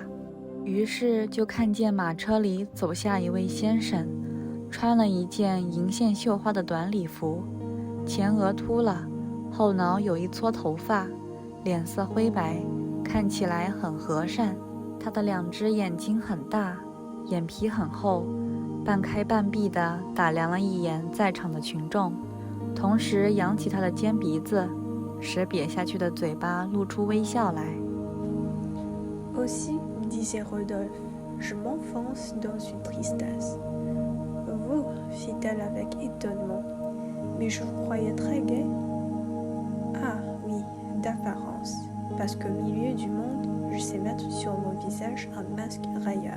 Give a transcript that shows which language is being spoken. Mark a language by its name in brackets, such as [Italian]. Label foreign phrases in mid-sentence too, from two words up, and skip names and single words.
[Chinese] 于是就看见马车里走下一位先生，穿了一件银线绣花的短礼服，前额秃了，后脑有一撮头发，脸色灰白，看起来很和善。他的2只眼睛很大，眼皮很厚，半开半闭地打量了一眼在场的群众，同时扬起他的尖鼻子，使瘪下去的嘴巴露出微笑来。 [French] Aussi, disait Rodolphe, je m'enfonce dans une tristesse. Vous, fit-elle avec étonnement, mais je vous croyais très gai. Ah oui, d'apparence, parce qu'au milieu du monde, je sais mettre sur mon visage un masque railleur.